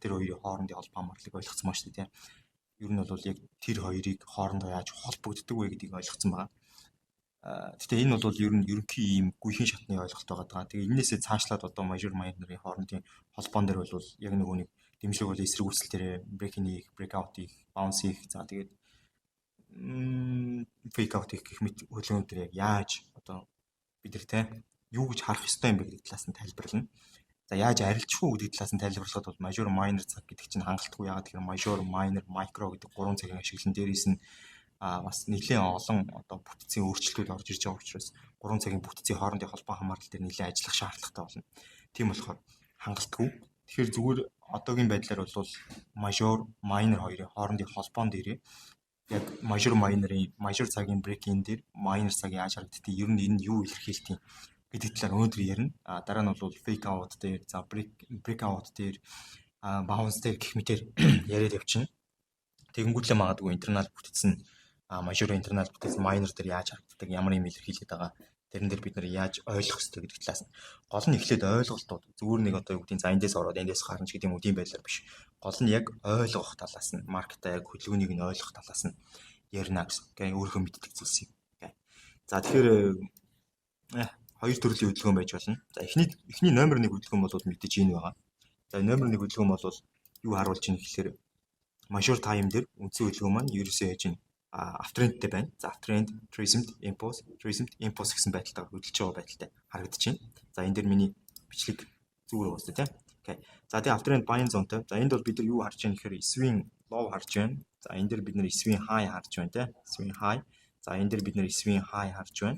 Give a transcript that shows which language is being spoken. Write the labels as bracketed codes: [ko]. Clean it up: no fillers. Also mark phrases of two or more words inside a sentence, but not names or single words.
[mn] Тэр хоёрын хоорондын холбоо хамаарлыг ойлгоцсон байна шүү дээ. Ер нь бол яг тэр хоёрыг хоорондоо яаж холбогддог вэ гэдгийг ойлгоцсон байгаа. Гэхдээ энэ бол ер нь ерөнхий ийм гүйхэн шатны ойлголт байгаа. Тэгээ энээсээ цаашлаад одоо [en] major minor-ын [mn] хоорондын холбоон дээр бол яг нөгөө нэг дэмжлэг бол эсрэг үүсэл дээр break-in хийх, break-out хийх, bounce хийх. За тэгээд [en] fake out [mn] хийх гэх мэт хөдөлгөөнүүд дээр яг яаж одоо бид нар те юу гэж харах ёстой юм бэ гэдэг талаас нь тайлбарлана. За яаж арилжих уу гэдэг талаас нь тайлбарлахад бол [en] major minor [mn] цаг гэдэг чинь хангалтгүй. Яагаад гэхээр [en] major minor micro [mn] гэдэг гурван цагийн ашиглан дээрээс нь бас нэлээд олон одоо бүтцийн өөрчлөлтүүд орж ирж байгаа учраас гурван цагийн бүтцийн хоорондын холбоо хамаарлал дээр нэлээд ажиллах шаардлагатай болно. Тийм болохоор хангалтгүй. Тэгэхээр зүгээр одоогийн байдлаар бол [en] major minor [mn] хоёрын хоорондын холбоон дээр яг [en] major minor-ын major [mn] цагийн break-in дээр minor цаг яаж харагддгийг ер нь энэ юу илэрхийлдэг гэдэг талаар өнөөдөр ярина. Дараа нь бол [en] fake out [mn] дээр, за [en] break out [mn] дээр, bounce дээр гэх мэтээр яриад явчихна. Тэгэнгүүтлээ магадгүй internal бүтц нь [en] major internal [mn] бүтц minor дээр яаж харагддаг, ямар юм илэрхийлээд байгаа. Тэрэн дээр бид нар яаж ойлгох ёстой гэдэг талаас нь гол нь эхлээд ойлголтууд зүгээр нэг одоо юу гэдгийг за эндээс ороод эндээс гарна ч гэдэг юм уу тийм байдлаар биш. Гол нь яг ойлгох талаас нь маркетаа яг хөдөлгөөнийг нь ойлгох талаас нь ярина гэсэн. Окей, өөрийнхөө мэддэг зүйлсийг. Окей. За тэгэхээр хоёр төрлийн хөдөлгөөн байж болно. За эхний номер 1 хөдөлгөөн бол мэдээж энэ байгаа. За номер 1 хөдөлгөөн бол юу харуулж ийн гэхээр [en] major time [mn] дээр үндсэн хөдөлгөөн маань ерөөсөө яаж ийн aftrendтэй байна. За [en] aftrend, transient, impulse [mn] гэсэн байдалтай хөдөлж байгаа байдалтай харагдаж байна. За энэ дээр миний бичлэг зүгээр уустай тийм. Окей. За тэгээ [en] aftrend buying zone-тэй. [mn] За энд бол бид нар юу харж байна гэхээр [en] swing low [mn] харж байна. За энэ дээр бид нар [en] swing high [mn] харж байна тийм. [en] Swing high. [mn] За энэ дээр бид нар [en] swing high [mn] харж байна.